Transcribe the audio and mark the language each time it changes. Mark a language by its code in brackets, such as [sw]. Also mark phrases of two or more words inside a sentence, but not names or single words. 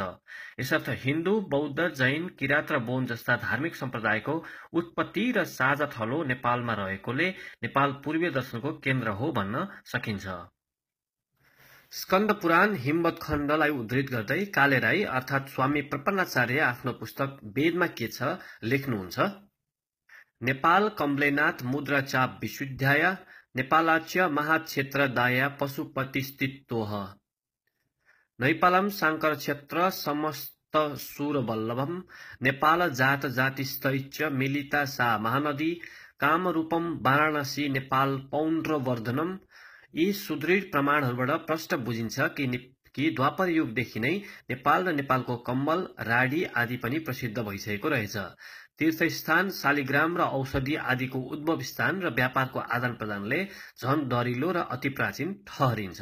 [ne] यसर्थ हिन्दू, बौद्ध, जैन, किरात र बोन जस्ता धार्मिक सम्प्रदायको उत्पत्ति र साझा थलो नेपालमा रहेकोले नेपाल पूर्वीय दर्शनको केन्द्र हो भन्न सकिन्छ। स्कन्द पुराण हिमवत खण्डलाई उद्धृत गर्दै काले राई अर्थात् स्वामी प्रपन्नाचार्य आफ्नो पुस्तक वेदमा के छ लेख्नुहुन्छ। [sa] नेपाल कमलेनाथ मुद्राचाप विशुद्ध्याय नेपालाच्य महाक्षेत्रदाय पशुपतिस्थितोह नैपालम शाङ्कर क्षेत्र समस्त सुरवल्लभम नेपाल जात जातिस्तैच मिलिता सा महानदी कामरूपम वाराणसी नेपाल पौण्ड्रवर्धनम। [ne] यी सुदृढ प्रमाणहरूबाट प्रष्ट बुझिन्छ कि द्वापर युगदेखि नै नेपाल र नेपालको कम्बल, राडी आदि पनि प्रसिद्ध भइसकेको रहेछ। तीर्थस्थान, शालिग्राम र औषधि आदिको उद्भव स्थान र व्यापारको आदान प्रदानले झन दरिलो र अति प्राचीन ठहरिन्छ।